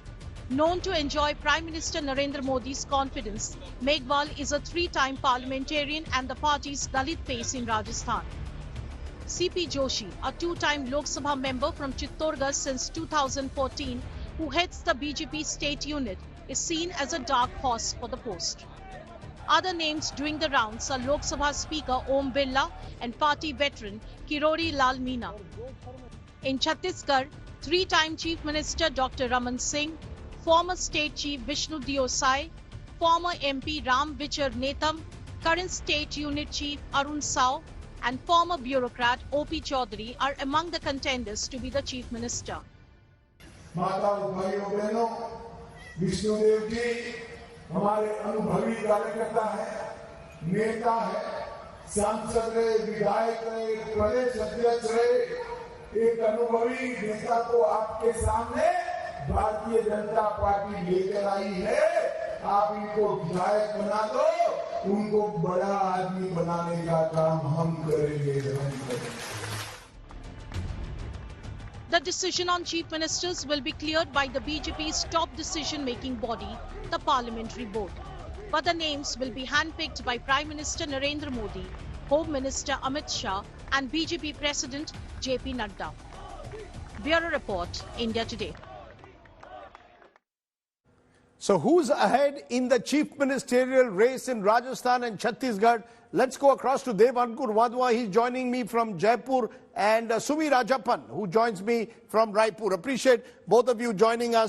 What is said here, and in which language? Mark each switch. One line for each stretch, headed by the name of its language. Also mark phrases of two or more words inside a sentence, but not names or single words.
English: Known to enjoy Prime Minister Narendra Modi's confidence, Meghwal is a three-time parliamentarian and the party's Dalit face in Rajasthan. CP Joshi, a two-time Lok Sabha member from Chittorgarh since 2014, who heads the BJP state unit, is seen as a dark horse for the post. Other names doing the rounds are Lok Sabha Speaker Om Birla and party veteran Kirori Lal Meena. In Chhattisgarh, three-time Chief Minister Dr. Raman Singh, former State Chief Vishnu Diosai, former MP Ram Vichar Netam, current State Unit Chief Arun Sao, and former bureaucrat O.P. Chaudhary are among the contenders to be the Chief Minister.
Hindi: विष्णुदेव जी हमारे अनुभवी कार्यकर्ता है, नेता है, सांसद रहे, विधायक रहे, प्रदेश अध्यक्ष रहे। एक अनुभवी नेता को आपके सामने भारतीय जनता पार्टी लेकर आई है। आप इनको विधायक बना दो, उनको बड़ा आदमी बनाने का काम हम करेंगे।
English: The decision on chief ministers will be cleared by the BJP's top decision-making body, the Parliamentary Board. But the names will be handpicked by Prime Minister Narendra Modi, Home Minister Amit Shah, and BJP President JP Nadda. Bureau Report, India Today. So who's ahead in the chief ministerial race in Rajasthan and Chhattisgarh? Let's go across to Dev Ankur Wadhwa. He's joining me from Jaipur, and Sumi Rajapan, who joins me from Raipur. Appreciate both of you joining us.